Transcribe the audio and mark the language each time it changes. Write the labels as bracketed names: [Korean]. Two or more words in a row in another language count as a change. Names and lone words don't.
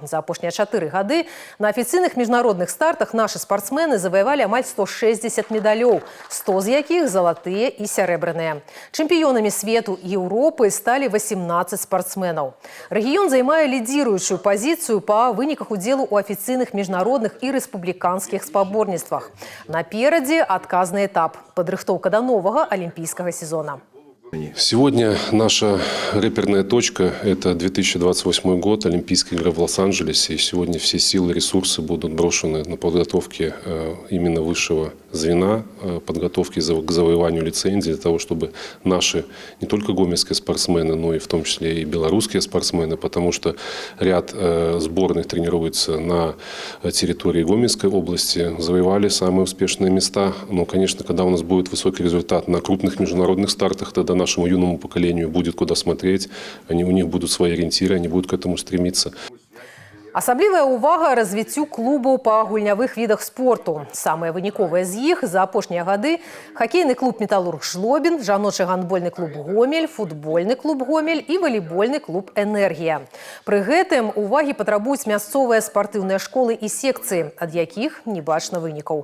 [Belarusian] За апошнія 4 гады на афіцыйных міжнародных стартах нашы спартсмены заваявалі амаль 160 медалёў, 100 з якіх залатыя і сярэбраныя. Чэмпіёнамі свету і Еўропы сталі 18 спартсменаў. Рэгіён займае лідзіруючую пазіцыю па выніках удзелу ў афіцыйных міжнародных і рэспубліканскіх спаборніцтвах. Наперадзе адказны этап – падрыхтоўка да новага алімпійскага сезона. [Russian] Сегодня наша реперная точка – это 2028 год, Олимпийские игры в Лос-Анджелесе. И сегодня все силы, ресурсы будут брошены на подготовке именно высшего звена, подготовки к завоеванию лицензии, для того, чтобы наши, не только гомельские спортсмены, но и в том числе и белорусские спортсмены, потому что ряд сборных тренируется на территории Гомельской области, завоевали самые успешные места. Но, конечно, когда у нас будет высокий результат на крупных международных стартах, тогда нашему юному поколению будет куда смотреть, у них будут свои ориентиры, они будут к этому стремиться. [Belarusian] Асаблівая ўвага развіццю клубаў па гульнявых відах спорту. Самыя выніковыя з іх за апошнія гады хакейны клуб «Металлург Жлобін», жаночы гандбольны клуб «Гомель», футбольны клуб «Гомель» і валейбольны клуб «Энергія». Пры гэтым увагі патрабуюць мясцовыя спартыўныя школы і секцыі, ад якіх не бачна вынікаў.